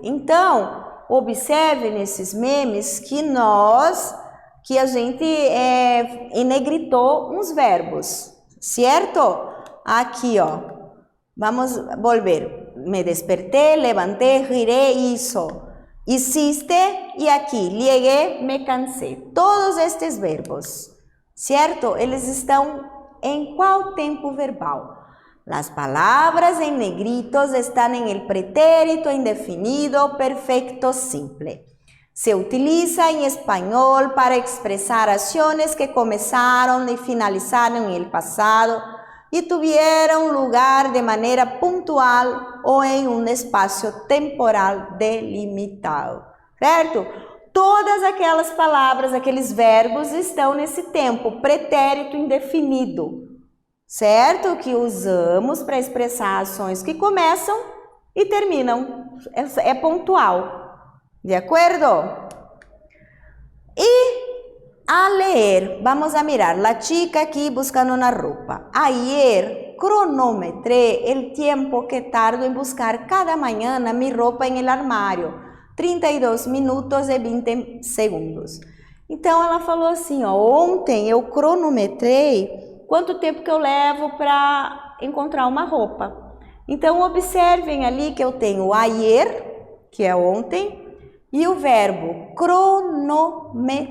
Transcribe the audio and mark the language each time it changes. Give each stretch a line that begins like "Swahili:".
Portuguese: Então, observe nesses memes que a gente enegritou uns verbos, certo? Aqui, ó.
Spanish: Vamos volver. Me desperté, levanté, giré, isso. Hiciste e aqui. Llegué, me cansei.
Portuguese: Todos estes verbos, certo? Eles estão
Spanish: ¿en cuál tiempo verbal? Las palabras en negritos están en el pretérito indefinido perfecto simple. Se utiliza en español para expresar acciones que comenzaron y finalizaron en el pasado y tuvieron lugar de manera puntual o en un espacio temporal delimitado.
Portuguese: ¿Certo? Todas aquelas palavras, aqueles verbos estão nesse tempo, pretérito indefinido, certo? Que usamos para expressar ações que começam e terminam, é pontual, de acordo? E a ler,
Spanish: vamos a mirar, la chica aqui buscando una roupa. Ayer cronometré el tiempo que tardo en buscar cada mañana mi ropa en el armário.
Portuguese: 32 minutos e 20 segundos. Então, ela falou assim, ó, ontem eu cronometrei quanto tempo que eu levo para encontrar uma roupa. Então, observem ali que eu tenho ayer, que é ontem, e o verbo cronometré.